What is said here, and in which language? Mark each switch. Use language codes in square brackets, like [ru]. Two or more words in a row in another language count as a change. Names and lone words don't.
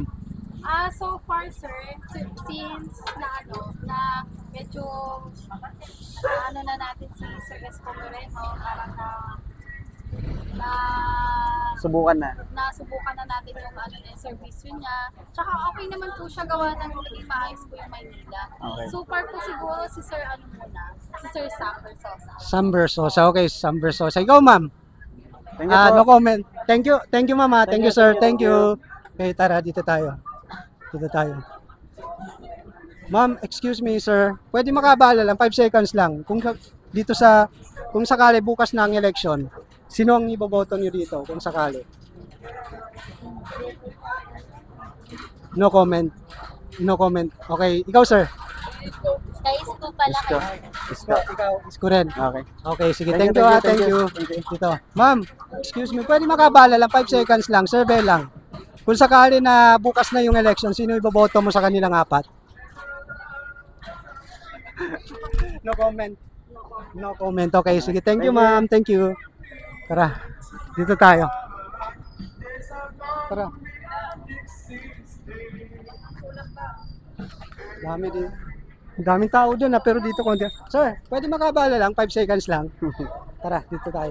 [en] So far [tl] sir, since na medyo ano na natin si Sir Esco Moreno, parang na Subukan na. nasubukan na natin yung service niya. Tsaka okay naman po siya gawa ng naging maayos po yung Maynila. Okay. [en] So far [tl] po siguro si Sir si Sir Sam Versosa. Sam Versosa. Okay, Sam Versosa. Ikaw, ma'am. [en] Thank you po. No comment. Thank you, mama. Thank you, sir. Thank you. [tl] Okay, tara, dito tayo. [en] Ma'am, excuse me, sir. [tl] Pwede makabala lang, 5 seconds lang. Kung sakali bukas na ang election, sino ang iboboto niyo dito kung sakali? [en] No comment. [tl] Okay, ikaw, sir. Kay Isko pala Isko. Ikaw, isko rin. Okay. Okay, sige. [en] Thank Thank you, you. thank you. Dito. Ma'am, excuse me. [tl] Pwede makabala lang, 5 seconds lang. Survey lang. Kung sakali na bukas na yung election, sino iboboto mo sa kanilang apat? [en] No comment. Okay, sige. Thank you, ma'am. Thank you. [tl] Tara, dito tayo. Tara. Daming tao doon pero dito konti. Sir, pwede makabala lang, 5 seconds lang. Tara, dito tayo.